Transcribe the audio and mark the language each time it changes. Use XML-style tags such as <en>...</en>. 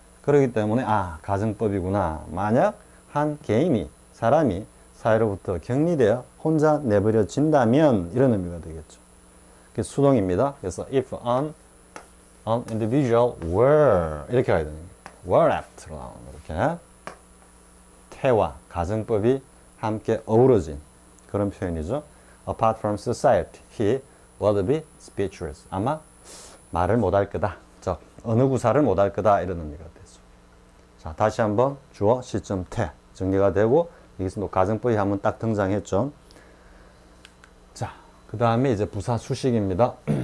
<ko>그렇기 때문에 가정법이구나. 만약 한 사람이 사회로부터 격리되어 혼자 내버려진다면 이런 의미가 되겠죠. 그게 수동입니다. 그래서</ko> <en>if an individual were</en> <ko>이렇게 가야 되는 거예요.</ko> <en>were left alone</en> <ko>이렇게 태와 가정법이 함께 어우러진 그런 표현이죠.</ko> <en>apart from society, he would be speechless.</en> <ko>아마 말을 못할 거다. 즉 어느 구사를 못할 거다 이런 의미가 되죠. 자, 다시 한번 주어, 시점, 태 정리가 되고 여기서 또 가정법이 한번 딱 등장했죠. 자, 그 다음에 이제 부사 수식입니다.</ko>